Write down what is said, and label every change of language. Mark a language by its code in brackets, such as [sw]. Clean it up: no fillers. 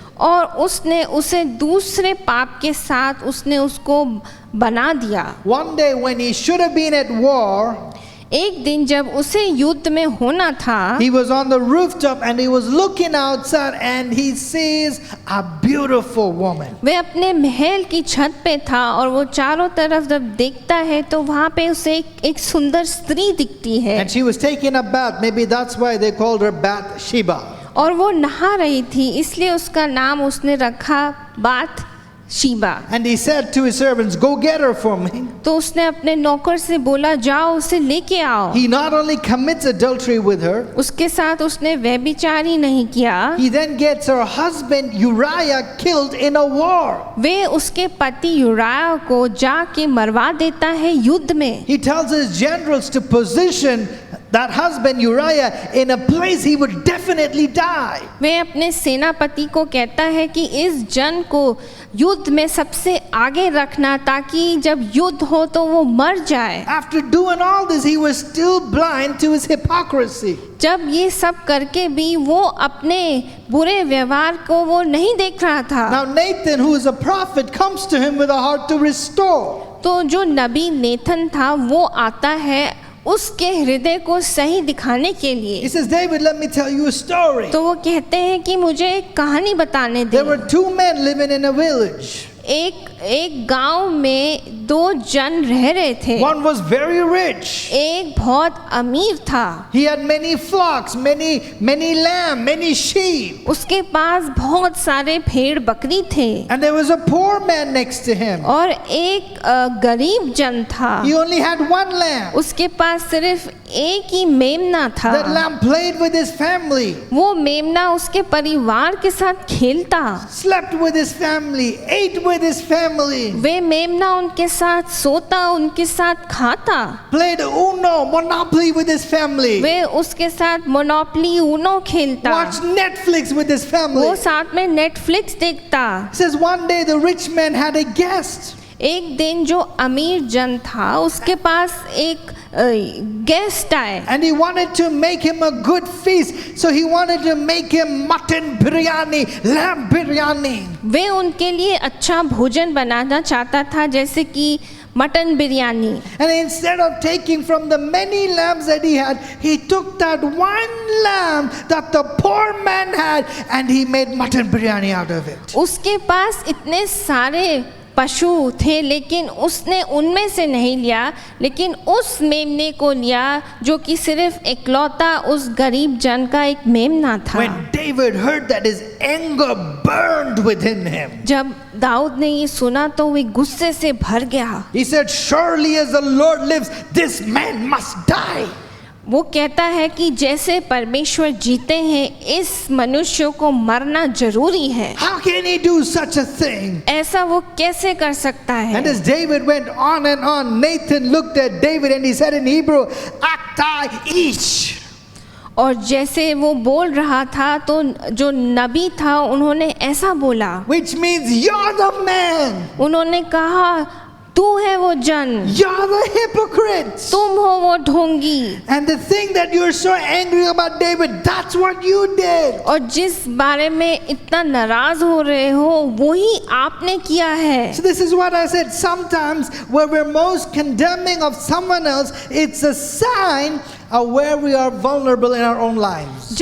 [hi] और उसने उसे दूसरे पाप के साथ उसने उसको बना दिया। [en] One day when he should have been at war, [hi] एक दिन जब उसे युद्ध में होना था, [en] he was on the rooftop and he was looking outside and he sees a beautiful woman. [hi] वह अपने महल की छत पे था और वो चारों तरफ जब देखता है तो वहाँ पे उसे एक सुंदर स्त्री दिखती है [en] And she was taking a bath. Maybe that's why they called her Bathsheba. [hi] और वो नहा रही थी, इसलिए उसका नाम उसने रखा बात Sheeba. [en] And he said to his servants, go get her for me. [hi] तो उसने अपने नौकर से बोला, जाओ उसे लेके आओ। [en] He not only commits adultery with her, [hi] उसके साथ उसने व्यभिचारी नहीं किया, [en] he then gets her husband Uriah killed in a war. [hi] वे उसके पति यूराया को जाके मरवा देता है युद्ध में। [en] He tells his generals to position that husband Uriah in a place he would definitely die. [hi] वे अपने सेनापति को कहता है कि इस जन को युद्ध में सबसे आगे रखना ताकि जब युद्ध हो तो वो मर जाए। [en] After doing all this, he was still blind to his hypocrisy. [hi] जब ये सब करके भी वो अपने बुरे व्यवहार को वो नहीं देख रहा था। [en] Now Nathan, who is a prophet, comes to him with a heart to restore. [hi] तो जो नबी नेथन था वो आता है उसके हृदय को सही दिखाने के [en] He [hi] लिए। [en] says, David, let me tell you a story. [hi] तो वो कहते हैं कि मुझे एक कहानी बताने [en] There were [hi] दे। [en] 2 men living in a village. [hi] एक गांव में 2 जन रह रहे थे। [en] One was very rich. [hi] एक बहुत अमीर था, [en] He had many flocks, many lamb, many sheep. [hi] उसके पास बहुत सारे भेड़ बकरी थे। [en] And there was a poor man next to him. [hi] और एक गरीब जन था, [en] He only had 1 lamb. [hi] उसके पास सिर्फ एक ही मेमना था। [en] That lamb played with his family, [hi] वो मेमना उसके परिवार के साथ खेलता, [en] slept with his family, ate with his family, [hi] वे मेमना उनके साथ सोता, उनके साथ खाता, [en] played Uno, Monopoly with his family, [hi] वे उसके साथ मोनोपली ऊनो खेलता, [en] watched Netflix with his family. [hi] वो साथ में नेटफ्लिक्स देखता। [en] He says one day the rich man had a guest. [hi] एक दिन जो अमीर जन था उसके पास एक गेस्ट आए [en] And he wanted to make him a good feast. So he wanted to make him mutton biryani, lamb biryani. [hi] वे उनके लिए अच्छा भोजन बनाना चाहता था, जैसे कि mutton biryani. [en] And instead of taking from the many lambs that he had, he took that 1 lamb that the poor man had and he made mutton biryani out of it. [hi] उसके पास इतने सारे पशु थे लेकिन उसने उनमें से नहीं लिया, लेकिन उस मेमने को लिया जो कि सिर्फ इकलौता उस गरीब जन का एक मेमना था। [en] When David heard that, his anger burned within him. [hi] जब दाऊद ने ये सुना तो वे गुस्से से भर गया। [en] He said, surely as the Lord lives, this man must die. [hi] वो कहता है कि जैसे परमेश्वर जीते हैं इस मनुष्य को मरना जरूरी है। [en] How can he do such a thing? [hi] ऐसा वो कैसे कर सकता है? [en] And as David went on and on, Nathan looked at David and he said in Hebrew, [he] Atai ish. [hi] और जैसे वो बोल रहा था तो जो नबी था उन्होंने ऐसा बोला, [en] Which means you're the man. [hi] उन्होंने कहा तू है वो जन, [en] You're the hypocrite. [hi] तुम हो वो ढोंगी। [en] And the thing that you're so angry about, David, that's what you did. [hi] और जिस बारे में इतना नाराज हो रहे हो वही आपने किया है। [en] So this is what I said. Sometimes where we're most condemning of someone else, it's a sign of where we are vulnerable in our own lives.